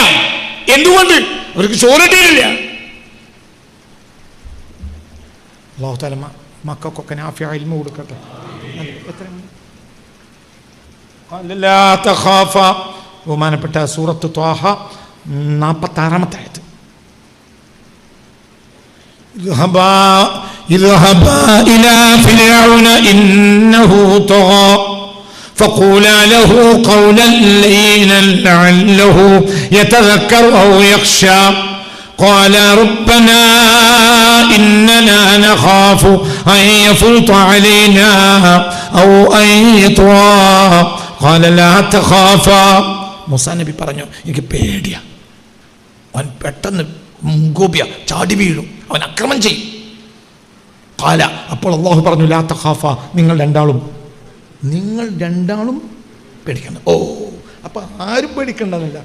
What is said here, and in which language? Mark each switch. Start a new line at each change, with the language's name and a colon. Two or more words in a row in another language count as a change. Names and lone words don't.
Malayalam: എന്തുകൊണ്ട്? അവർക്ക് ചോറ് കിട്ടിയില്ല.
Arabic: الله تعالى
Malayalam: മക്കൾക്കൊക്കെ
Arabic: نافع علم
Malayalam: കൊടുക്കട്ടെ. ബഹുമാനപ്പെട്ട സൂറത്ത് ത്വാഹ 46-ാമത്തെ ആയത്ത്.
Arabic: اذهبا إلى فرعون إنه طغى فقولا له قولا لينا لعله يتذكر أو يخشى قال ربنا إننا نخاف أن يفرط علينا أو أن يطغى قال لا تخافا.
Malayalam: മൂസാ നബി പറഞ്ഞു, എനിക്ക് പേടിയാ. അവൻ പെട്ടെന്ന് മുൻകോപിയ, ചാടി വീഴും, അവൻ അക്രമം ചെയ്യും. ഖാല, അപ്പോൾ അല്ലാഹു പറഞ്ഞു,
Arabic: لا تخافا,
Malayalam: നിങ്ങൾ രണ്ടാളും പേടിക്കണ്ട. ഓ, അപ്പൊ ആരും പേടിക്കണ്ടെന്നില്ല.